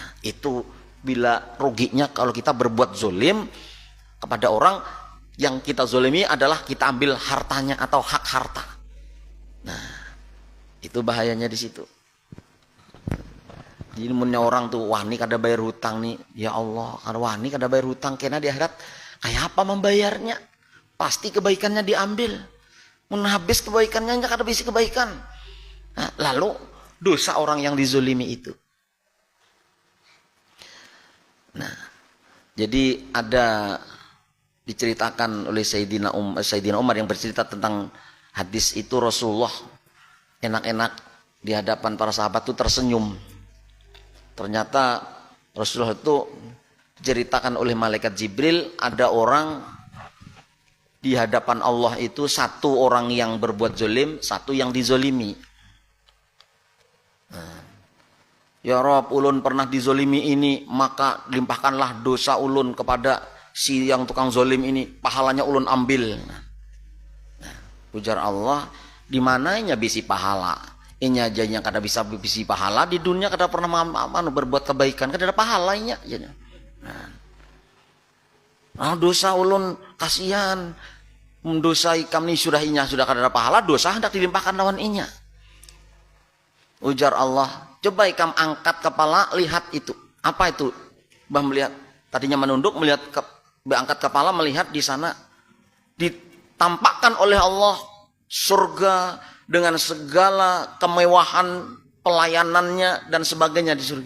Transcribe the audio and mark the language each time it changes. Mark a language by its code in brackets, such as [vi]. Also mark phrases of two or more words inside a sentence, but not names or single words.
[id] Itu bila ruginya kalau kita berbuat zolim kepada orang yang kita zolimi adalah kita ambil hartanya atau hak harta. Nah, itu bahayanya di situ. [bjn] Jadi punya orang tuh wani kada bayar hutang nih, [ar] ya Allah, [bjn] kada wani kada bayar hutang, karena di akhirat kayak apa membayarnya? [id] Pasti kebaikannya diambil. [bjn] Mun habis kebaikannya kada bisa kebaikan. [id] Nah, lalu dosa orang yang dizolimi itu. Nah, jadi ada diceritakan oleh Sayyidina Umar yang bercerita tentang hadis itu, Rasulullah enak-enak di hadapan para sahabat itu tersenyum. Ternyata Rasulullah itu diceritakan oleh malaikat Jibril, ada orang di hadapan Allah itu satu orang yang berbuat zolim, satu yang dizolimi. [ar] Ya Rob, [bjn] ulun pernah dizolimi ini, maka limpahkanlah dosa ulun kepada si yang tukang zolim ini, pahalanya ulun ambil. Ujar Allah, di mananya bisi pahala? Ini aja yang kada bisa bisi pahala, di dunia kada pernah berbuat kebaikan, kada ada pahalanya. Nah, dosa ulun kasihan, mendosai kami sudah inya sudah kada ada pahala, dosa hendak dilimpahkan lawan inya. Ujar Allah, coba ikam angkat kepala, lihat itu. Apa itu? [id] Bah melihat, tadinya menunduk, melihat angkat kepala, melihat di sana ditampakkan oleh Allah surga dengan segala kemewahan pelayanannya dan sebagainya di surga.